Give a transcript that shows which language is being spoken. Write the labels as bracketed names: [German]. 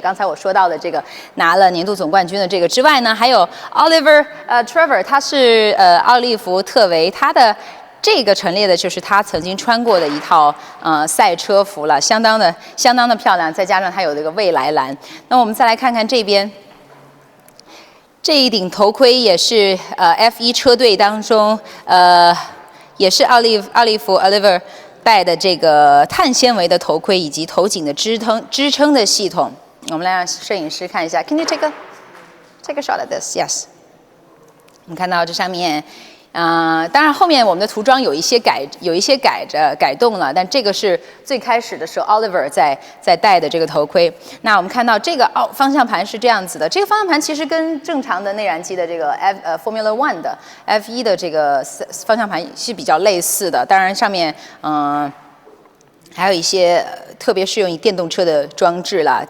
[Chinese] 刚才我说到的这个拿了年度总冠军的这个之外呢，还有 Oliver Trevor， 他是奥利弗特维，他的这个陈列的就是他曾经穿过的一套赛车服了，相当的漂亮，再加上他有这个蔚来蓝。那我们再来看看这边。这一顶头盔也是F1 车队当中也是奥利弗 Oliver 戴的这个碳纤维的头盔以及头颈的支撑的系统。我们来让摄影师看一下 [English] ，Can you take a shot at this? [Chinese] Yes。 我们看到这上面。当然后面我们的涂装有一些改动了，但这个是最开始的时候 Oliver 在戴的这个头盔。那我们看到这个方向盘是这样子的，这个方向盘其实跟正常的内燃机的这个Formula One 的 F1 的这个方向盘是比较类似的，当然上面还有一些特别适用于电动车的装置啦。